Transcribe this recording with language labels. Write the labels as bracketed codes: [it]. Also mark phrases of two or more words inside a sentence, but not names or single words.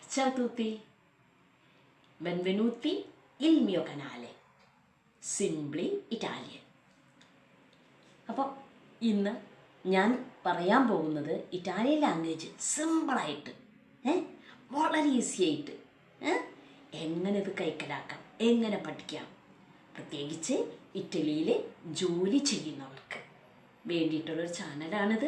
[it] Ciao a tutti, benvenuti il mio canale Simply Italian. [ml] അപ്പോൾ ഇന്ന് ഞാൻ പറയാൻ പോകുന്നത് [en] Italian language [ml] സിമ്പിളായിട്ട് വളരെ ഈസി ആയിട്ട് എങ്ങനെ ഇത് കൈക്കലാക്കാം, എങ്ങനെ പഠിക്കാം, പ്രത്യേകിച്ച് ഇറ്റലിയിൽ ജോലി ചെയ്യുന്നവർക്ക് വേണ്ടിയിട്ടുള്ളൊരു ചാനലാണിത്.